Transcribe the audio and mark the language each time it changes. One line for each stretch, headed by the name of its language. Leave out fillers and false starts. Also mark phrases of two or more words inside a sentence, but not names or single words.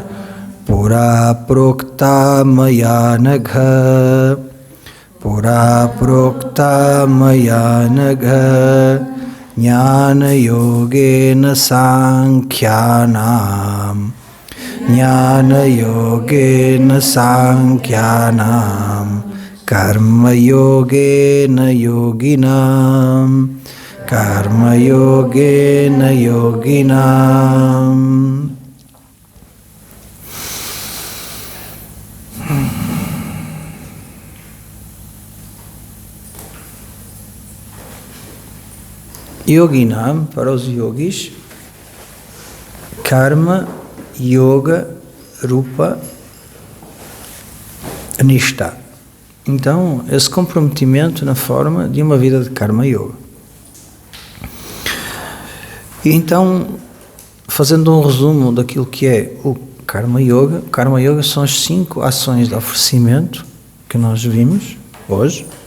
Sanskrit: पुरा प्रोक्ता मया अनघ पुरा प्रोक्ता मया अनघ ज्ञान योगेन साङ्ख्यानां ज्ञान योगेन साङ्ख्यानां कर्म योगेन योगिनाम् कर्म योगेन योगिनाम्.
Portuguese: Yoginam, para os yogis,
Sanskrit: कर्म, योग, रूप, निष्ठा.
Portuguese: Então, esse comprometimento na forma de uma vida de
Sanskrit: कर्म योग.
Portuguese: E então, fazendo um resumo daquilo que é o
Sanskrit: कर्म योग
Portuguese: são as 5 ações de oferecimento que nós vimos hoje.